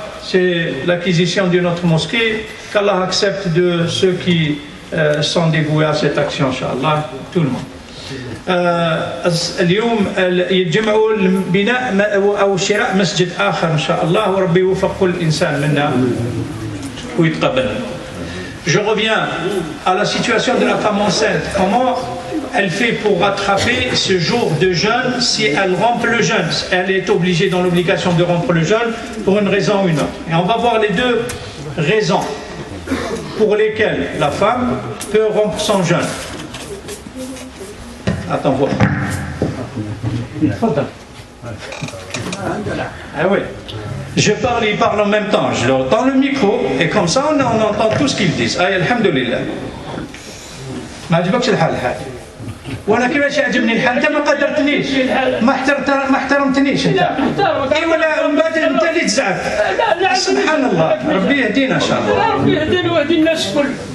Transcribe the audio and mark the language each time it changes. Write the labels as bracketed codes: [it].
[fr] C'est l'acquisition d'une autre mosquée. Qu'Allah accepte de ceux qui sont dévoués à cette action, Inch'Allah, tout le monde. [ar] اليوم يتجمعوا لبناء أو شراء مسجد آخر إن شاء الله وربي يوفق كل إنسان منا ويتقبل. [fr] Je reviens à la situation de la femme enceinte. Comment elle fait pour rattraper ce jour de jeûne si elle rompt le jeûne? Elle est obligée dans l'obligation de rompre le jeûne pour une raison ou une autre. Et on va voir les deux raisons pour lesquelles la femme peut rompre son jeûne. Attends, voir. Ah oui. Je parle, il parle en même temps. Je leur tends le micro et comme ça on entend tout ce qu'ils disent. [ar] Aïe, alhamdoulilah. ما عجبكش الحال هذا. وانا كيفاش يعجبني الحال؟ انت ما قدرتنيش. ما احترمتنيش انت. اي ولا من بعد انت اللي تزعف. سبحان الله. ربي يهدينا ان شاء الله. ربي يهدينا ويهدي الناس الكل.